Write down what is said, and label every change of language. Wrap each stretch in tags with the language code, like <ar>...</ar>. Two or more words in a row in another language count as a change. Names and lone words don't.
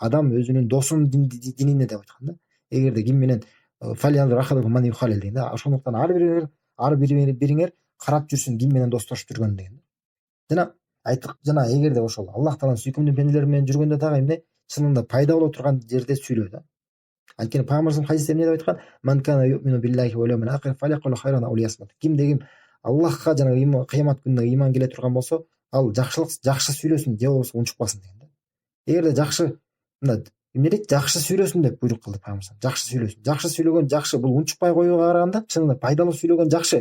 <ky>Адам өзүнүн досунун динине деп айткан да. Эгерде ким менен деген да. Ошондуктан ар бириңер карап жүрсүн ким менен достошуп жүргөнүн деген. Жана айттык, жана эгерде ошол Аллах тааланын сүйкүмдүү пенделери менен жүргөндө дагы эмне чынында пайда боло турган жерде сүйлөө да. Анткени пайгамбар</ky> <ar>صلى الله عليه وسلم</ar> <ky>эмне деп айткан?</ky> <ar>"من كان يؤمن بالله واليوم الآخر فليقل خيرا أو ليصمت."</ar> <ky>Кимде Аллахка жана кыямат күнүнө ыйман келе турган болсо, ал жакшы сүйлөсүн, же болбосо унчукпасын деген да. Эгерде жакшы мына эмне дейт? Жакшы сүйлөсүн деп буйрук кылды пайгамбар. Жакшы сүйлөсүн. Жакшы сүйлөгөн жакшы, бул унчукпай коюуга караганда чынында пайдалуу сүйлөгөн жакшы.</ky>